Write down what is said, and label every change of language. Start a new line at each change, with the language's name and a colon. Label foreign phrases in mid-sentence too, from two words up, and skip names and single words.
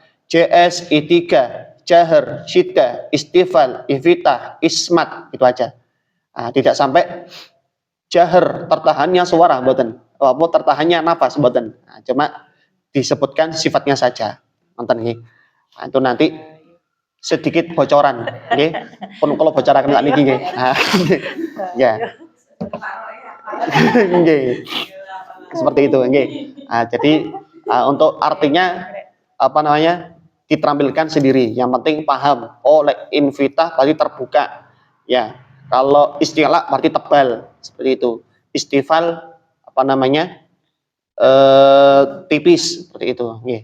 Indonesian: JS, I3, Jahar, Syiddah, Istifal, Infitah, Ismat, itu aja. Nah, tidak sampai Jahar, tertahannya suara, mboten. Apa tertahannya nafas, mboten. Nah, cuma disebutkan sifatnya saja. Nonton nggih. Nah, itu nanti sedikit bocoran, nggih.
Javanese: Pun kalau bocoraken lak niki nggih.
Indonesian: Nah, ya. Nggih. Seperti itu, nggih. Nah, jadi untuk artinya apa namanya? Diterampilkan sendiri. Yang penting paham. Oh, infitah berarti terbuka. Ya. Kalau istilah berarti tebal, seperti itu. Istifal apa namanya? Tipis, seperti itu. Nggih.